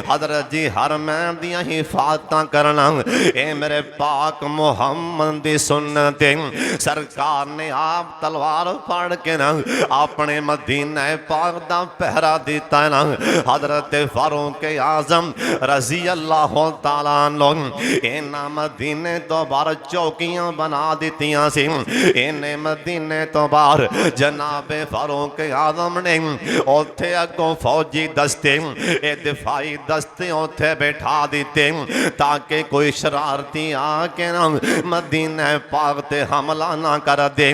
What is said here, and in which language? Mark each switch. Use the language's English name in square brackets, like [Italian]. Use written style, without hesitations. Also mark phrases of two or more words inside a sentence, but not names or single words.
[Punjabi] حضرت جی ہر مین دی حفاظت کرنا اے میرے پاک محمد دی سنت ہے. سرکار نے آپ تلوار پھاڑ کے نا اپنے مدینے مدینہ پاک دا پہرا دتا نا حضرت فاروق اعظم [Arabic] رضي الله تعالى عنه [Punjabi] انہاں مدینے تو باہر چوکیاں بنا دتیاں سی. انہیں مدینے تو باہر جنابِ فاروق اعظم نے اوتھے اگوں فوجی دستے اے دفاعی دستے اوتھے بٹھا دتے تاکہ کوئی شرارتی آ کے نا مدینے پاک تے حملہ نا کر دے.